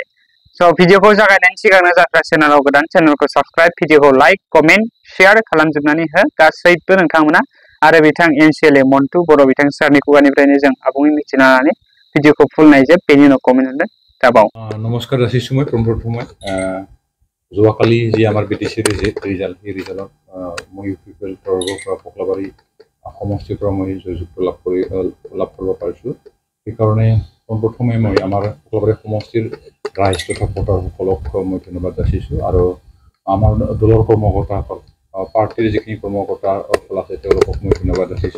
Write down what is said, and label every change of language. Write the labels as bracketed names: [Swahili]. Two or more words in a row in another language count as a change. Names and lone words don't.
[Bodo] स' भिडिअखौ जागायनायनि सिगांनो जात्रा चेनेलाव गोदान चेनेलखौ साबस्क्राइब, भिडिअखौ [English] like, comment, share [Bodo] खालामजोबनानै हो गासैबो नोंथांमोना। आरो बिथां एमसिएलए मन्टु बर' बिथां सारनि खुगानिफ्रायनो जों आबुङै मिथिना लानानै भिडिअखौ फुल नायजोब, बेनि उनाव कमेन्ट होनो दाबाव। नमस्कार जासिगोन [Assamese] মই প্ৰথমে যোৱাকালি যি আমাৰ বিটিচি ৰিজাল্ট এই ৰিজাল্টত মই ইউপিপিএল তৰফৰ পৰা কক্লাবাৰী সমষ্টিৰ পৰা মই জয়যুক্ত লাভ কৰিব পাৰিছোঁ। সেইকাৰণে পোনপ্ৰথমে মই আমাৰ কক্লাবাৰী সমষ্টিৰ ৰাইজ তথা ভোটাৰসকলক মই ধন্যবাদ যাচিছোঁ আৰু আমাৰ দলৰ কৰ্মকৰ্তাসকল পাৰ্টিৰ যিখিনি কৰ্মকৰ্তাসকল আছে তেওঁলোকক মই ধন্যবাদ যাচিছোঁ।